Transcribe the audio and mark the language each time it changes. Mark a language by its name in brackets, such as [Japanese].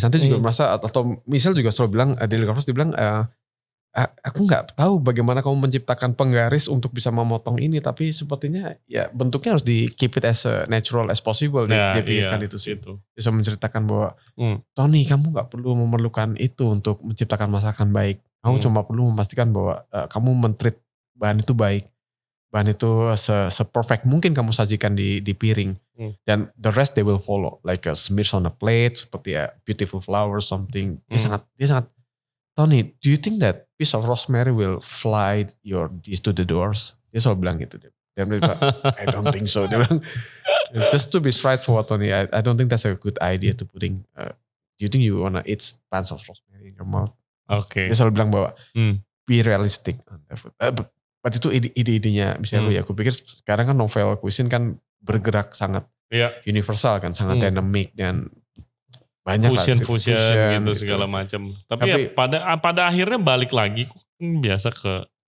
[Indonesian] Santi juga merasa, atau Michelle juga selalu bilang, di Le Gavroche dibilang, aku nggak tahu bagaimana kamu menciptakan penggaris untuk bisa memotong ini, tapi sepertinya ya bentuknya harus di [English] keep it as natural as possible. [Indonesian] Dia pikirkan itu sih. Bisa menceritakan bahwa Tony, kamu nggak perlu memerlukan itu untuk menciptakan masakan baik. Kamu cuma perlu memastikan bahwa kamu men-treat bahan itu baik. Bahan itu se-perfect mungkin kamu sajikan di piring. [English] Dan the rest they will follow. Like a smears on a plate, seperti beautiful flowers, something. Dia sangat Tony, do you think that piece of rosemary will fly your dish to the doors? [Indonesian] Dia selalu bilang gitu. Dia bilang, [English] I don't think so. Dia bilang, just to be straightforward, Tony, I don't think that's a good idea to putting. Do you think you wanna eat plants of rosemary in your mouth? [Indonesian] Oke. Dia selalu bilang bahwa [English] be realistic. [Indonesian] But itu ide-idenya misalnya aku pikir sekarang kan novel cuisine kan bergerak sangat universal kan, sangat dynamic dan banyak fusion gitu segala macam. Tapi ya pada akhirnya balik lagi biasa ke